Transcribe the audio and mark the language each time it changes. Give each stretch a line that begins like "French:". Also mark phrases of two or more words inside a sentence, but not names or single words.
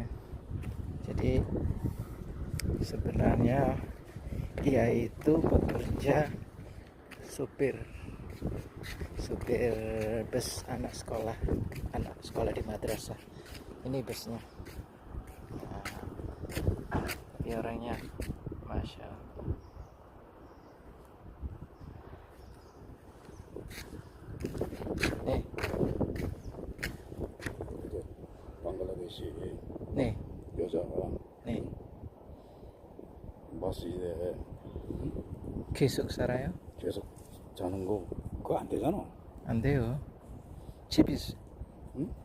Indonesian: Jadi sebenarnya dia itu bekerja supir bus anak sekolah di madrasah. Ini busnya. Nah, tapi orangnya
Arabic: ما شاء الله.
Indonesian: Nih, 방글라데시 nih,
Korean: 여자가
Indonesian: nih.
Korean: 버스에 계속 살아요? 계속 자는 거 그거 안 되잖아. 안 돼요. 응?